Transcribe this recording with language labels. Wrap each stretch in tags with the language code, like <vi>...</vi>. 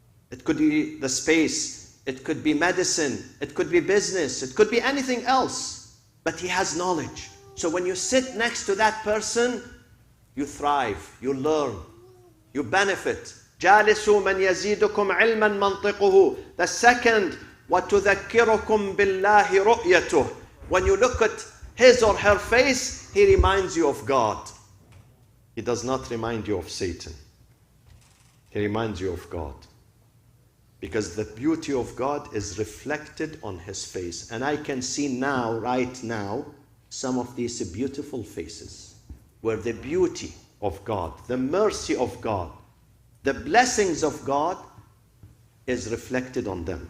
<en>It could be the space. It could be medicine. It could be business. It could be anything else. But he has knowledge. So when you sit next to that person, you thrive, you learn, you benefit.</en> <ar>جالسوا من يزيدكم علما منطقه.</ar> <en>The second,</en> <ar>وتذكركم بالله رؤيته.</ar> <en>When you look at his or her face, he reminds you of God. He does not remind you of Satan. He reminds you of God. Because the beauty of God is reflected on his face. And I can see now, right now, some of these beautiful faces where the beauty of God, the mercy of God, the blessings of God is reflected on them.</en>